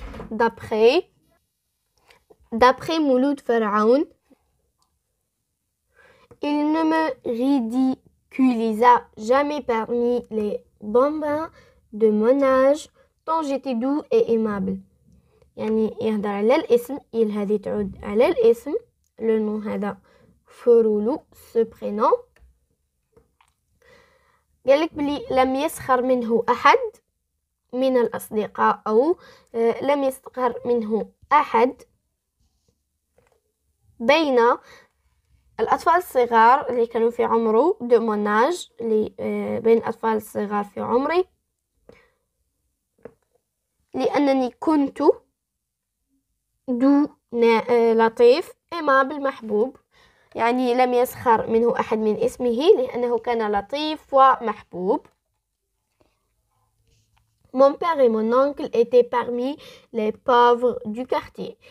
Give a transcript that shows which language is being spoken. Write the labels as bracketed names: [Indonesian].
[French] D'après Mouloud Pharaon, il ne me ridiculisa jamais parmi les bambins de mon âge, tant j'étais doux et aimable. [Arabic] يعني يهضر على الاسم، هذه تعود على الاسم، le nom هذا فورولو [French] ce prénom. [Arabic] قالك بلي لم يسخر منه أحد من الأصدقاء أو لم يسخر منه أحد بين الأطفال الصغار اللي كانوا في عمره [French] de mon âge، [Arabic] اللي بين الأطفال الصغار في عمري، لأنني كنت دو لطيف aimable محبوب. يعني لم يسخر منه أحد من اسمه لأنه كان لطيف ومحبوب. [French] Mon père et mon oncle étaient parmi les pauvres du quartier.